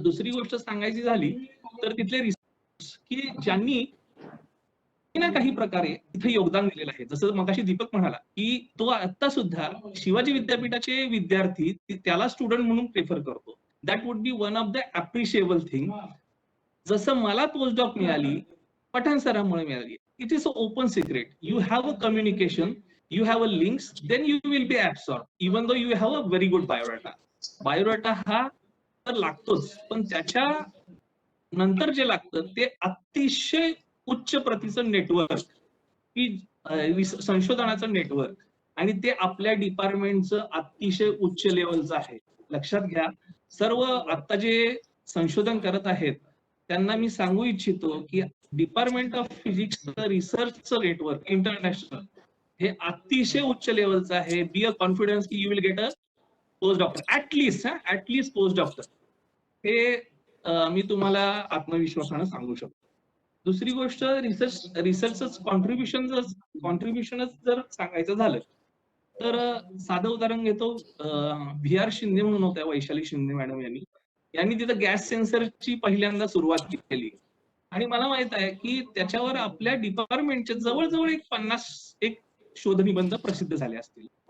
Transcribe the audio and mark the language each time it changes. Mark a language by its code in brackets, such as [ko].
[mr] दुसरी गोष्ट सांगायची झाली तर तिथले रिसर्च की ज्यांनी ना काही प्रकारे इथे योगदान दिलेलं आहे. जसं मगाशी दीपक म्हणाला की तो आता सुद्धा शिवाजी विद्यापीठाचे विद्यार्थी त्याला स्टुडंट म्हणून प्रेफर करतो. [en] That would be one of the appreciable thing. [mr] जसं मला पोस्ट डॉक मिळाली पठाण सरांमुळे मिळाली. [en] It is a open secret. You have a communication, you have a links, then you will be absorbed, even though you have a very good biodata. [mr] Biodata हा तर लागतोच, पण त्याच्या नंतर जे लागतं ते अतिशय उच्च प्रतीचं नेटवर्क की संशोधनाचं नेटवर्क आणि ते आपल्या डिपार्टमेंटचं अतिशय उच्च लेवलचं आहे. लक्षात घ्या, सर्व आता जे संशोधन करत आहेत त्यांना मी सांगू इच्छितो की department of physics रिसर्चचं network international हे अतिशय उच्च लेवलचं आहे. [en] Be a confidence की you will get a post doctor at least post doctor. [mr] हे मी तुम्हाला आत्मविश्वासानं सांगू शकतो. दुसरी गोष्ट रिसर्च कॉन्ट्रीब्युशनच जर सांगायचं झालं तर साधं उदाहरण घेतो. VR शिंदे म्हणून होत्या, वैशाली शिंदे मॅडम यांनी तिथं गॅस सेन्सरची पहिल्यांदा सुरुवात केली आणि मला माहित आहे की त्याच्यावर आपल्या डिपार्टमेंटचे जवळजवळ 50 शोध निबंध प्रसिद्ध झाले असतील.